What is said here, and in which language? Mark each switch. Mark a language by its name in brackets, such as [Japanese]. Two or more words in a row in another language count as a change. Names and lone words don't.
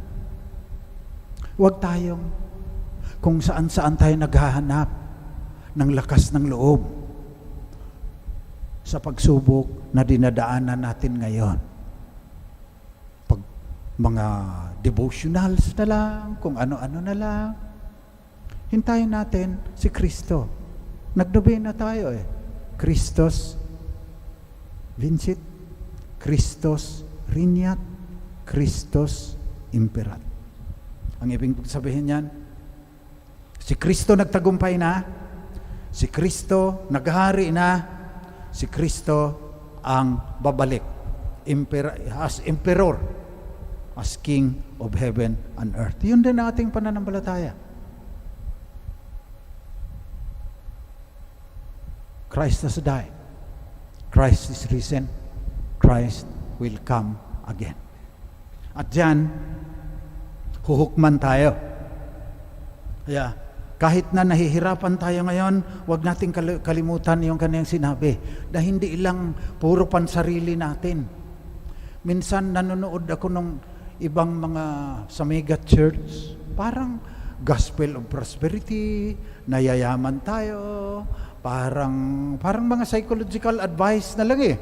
[Filipino] Huwag tayong, kung saan-saan tayo naghahanap ng lakas ng loob sa pagsubok na dinadaanan natin ngayon. Pag mga devotionals na lang, kung ano-ano na lang. Hintayin natin si Kristo. Nagdobena tayo eh. [Latin] Christos vincit, Christos regnat, Christos imperat. [Filipino] Ang ibig sabihin niyan, si Kristo nagtagumpay na, si Kristo naghari na, si Kristo ang babalik [English] as emperor, as king of heaven and earth. [Filipino] Yun din ang ating pananampalataya. [English] Christ has died. Christ is risen. Christ will come again. [Filipino] At diyan, huhukman tayo. Kaya, kahit na nahihirapan tayo ngayon, huwag nating kalimutan yung kanyang sinabi na hindi ilang puro pansarili natin. Minsan nanonood ako ng ibang mga sa [English] mega church, [Filipino] parang [English] gospel of prosperity, [Filipino] nayayaman tayo, parang mga [English] psychological advice [Filipino] na lang eh.